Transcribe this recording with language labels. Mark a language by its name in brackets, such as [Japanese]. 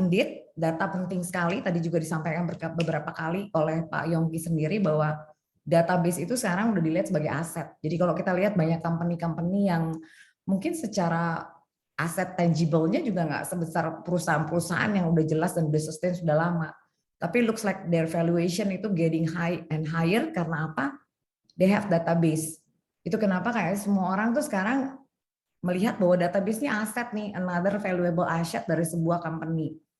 [Indonesian] Indeed, data penting sekali. Tadi juga disampaikan beberapa kali oleh Pak Yongki sendiri bahwa database itu sekarang udah dilihat sebagai aset. Jadi kalau kita lihat banyak company-company yang mungkin secara aset tangible-nya juga nggak sebesar perusahaan-perusahaan yang udah jelas dan udah sustain sudah lama. Tapi [English] looks like their valuation [Indonesian] itu [English] getting high and higher [Indonesian] karena apa? [English] They have database. [Indonesian] Itu kenapa kayak semua orang tuh sekarang melihat bahwa database ini aset nih, [English] another valuable asset [Indonesian] dari sebuah company.